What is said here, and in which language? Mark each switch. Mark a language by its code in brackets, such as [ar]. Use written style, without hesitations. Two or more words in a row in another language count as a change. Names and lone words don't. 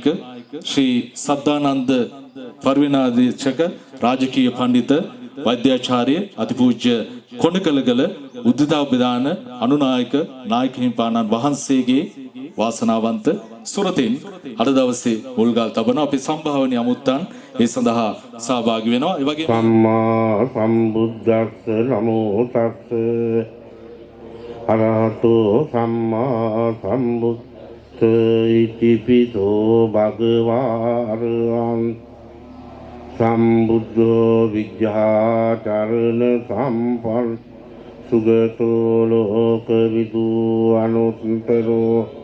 [si] ශ්‍රී සද්ධානන්ද පරිවෙනාධීක්ෂක රාජකීය පඬිත වෛද්‍යාචාර්ය අතිපූජ්‍ය කොණකලගල උද්දතාවදාන අනුනායක නායක හිමිපාණන් වහන්සේගේ වාසනාවන්ත සුරතින් අද දවසේ මුල්ගල් තබන අපේ සම්භාවනීය අමුත්තන් ඒ සඳහා සහභාගී වෙනවා. ඒ වගේම [pi] සම්මා සම්බුද්දස්ස නමෝ තස්ස අරහතෝ සම්මා සම්බුද්ද ඉතිපිසෝ භගවාරං සම්බුද්ධෝ විජ්ජාචරණ සම්පල් සුගතෝ ලෝකවිදු අනුත්තරෝ